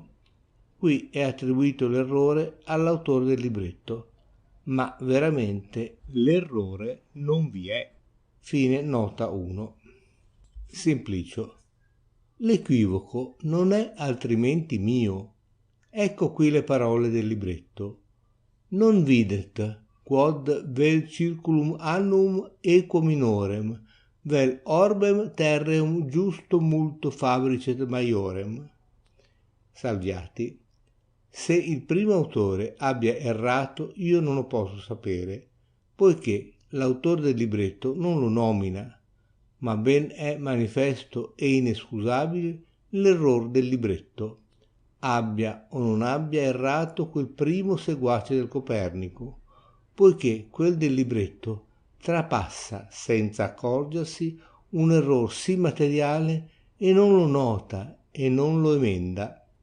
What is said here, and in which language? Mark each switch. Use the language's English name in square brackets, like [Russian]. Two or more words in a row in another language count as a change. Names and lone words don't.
[Italian] Qui è attribuito l'errore all'autore del libretto, ma veramente l'errore non vi è. Fine nota 1. Simplicio. L'equivoco non è altrimenti mio. Ecco qui le parole del libretto. [Latin] Non videt quod vel circulum annum equo minorem, vel orbem terreum giusto multo fabricet maiorem. [Italian] Salviati. Se il primo autore abbia errato io non lo posso sapere, poiché l'autore del libretto non lo nomina, ma ben è manifesto e inescusabile l'error del libretto, abbia o non abbia errato quel primo seguace del Copernico, poiché quel del libretto trapassa senza accorgersi un error sì materiale e non lo nota e non lo emenda.